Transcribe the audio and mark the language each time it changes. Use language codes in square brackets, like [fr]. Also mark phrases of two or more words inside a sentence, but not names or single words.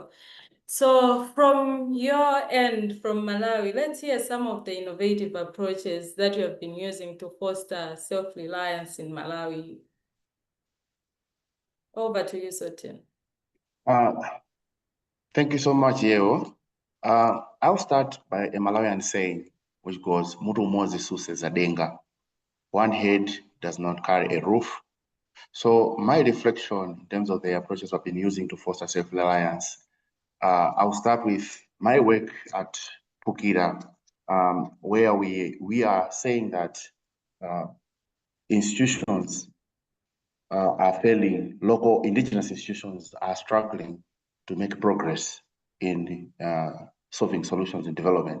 [en] So from your end, from Malawi, let's hear some of the innovative approaches that you have been using to foster self-reliance in Malawi. Over to you, Sotin. Thank you so much, Yewo. I'll start by a Malawian saying, which goes, [ny] "Mutu umodzi suseza denga." [en] One head does not carry a roof. So my reflection in terms of the approaches I've been using to foster self-reliance, I'll start with my work at Pukira, where we are saying that institutions are failing, local indigenous institutions are struggling to make progress in solving solutions in development.